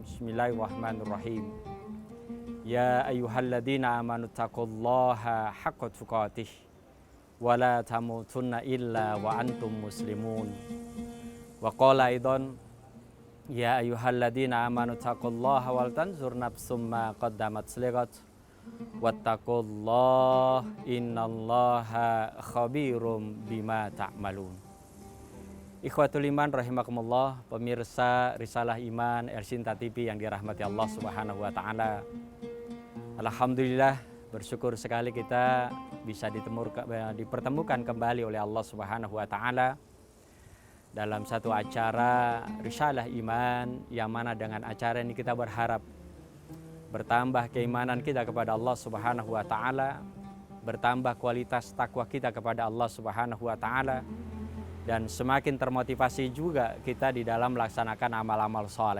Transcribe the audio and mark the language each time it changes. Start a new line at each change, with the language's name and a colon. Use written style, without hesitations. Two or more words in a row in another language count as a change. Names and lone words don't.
Arabic: بسم الله الرحمن الرحيم يا أيها الذين آمنوا اتقوا الله حق تقاته ولا تموتن إلا وأنتم مسلمون. وقال أيضا يا أيها الذين آمنوا اتقوا الله ولتنظر نفس ما قدمت لغد واتقوا الله إن الله خبير بما تعملون. إخوة الإيمان رحمكم الله,
Indonesian: pemirsa Risalah Iman Ersinta TV yang dirahmati Allah
Arabic: سبحانه وتعالى.
Indonesian: Alhamdulillah, bersyukur sekali kita bisa dipertemukan kembali oleh Allah
Arabic: سبحانه وتعالى
Indonesian: dalam satu acara Risalah Iman, yang mana dengan acara ini kita berharap bertambah keimanan kita kepada Allah
Arabic: سبحانه وتعالى,
Indonesian: bertambah kualitas takwa kita kepada Allah
Arabic: سبحانه وتعالى,
Indonesian: dan semakin termotivasi juga kita di dalam melaksanakan amal-amal soleh.